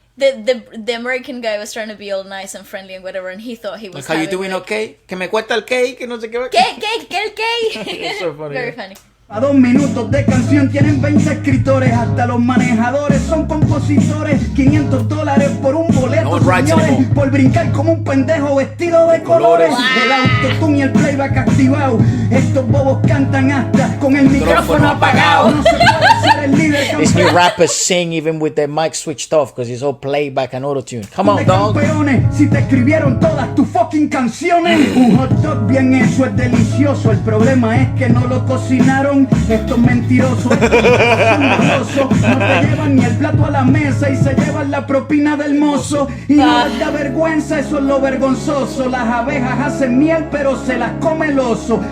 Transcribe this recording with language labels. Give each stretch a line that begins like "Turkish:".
English: The American guy was trying to be all nice and friendly and whatever, and he thought he was like, how you doing, okay?
Spanish: Que me cuesta el cake, que no sé qué. ¿Qué?
English: It's so funny. Very funny.
Spanish: A 2 minutos de canción tienen 20 escritores, hasta los manejadores son compositores. $500 por un boleto, señores, por brincar como un pendejo vestido de colores. El autotune y el playback activado, estos bobos cantan hasta con el micrófono apagado. No se puede ser el líder.
English: These new rappers sing even with their mic switched off because it's all playback and autotune. Come on, dog.
Spanish: Campeones, si te escribieron todas tus fucking canciones. Un hot dog bien hecho es delicioso, el problema es que no lo cocinaron. Estos mentirosos, estos son no te llevan ni el plato a la mesa y se llevan la propina del mozo. Y no les da vergüenza, eso es lo vergonzoso. Las abejas hacen miel pero se las come el oso.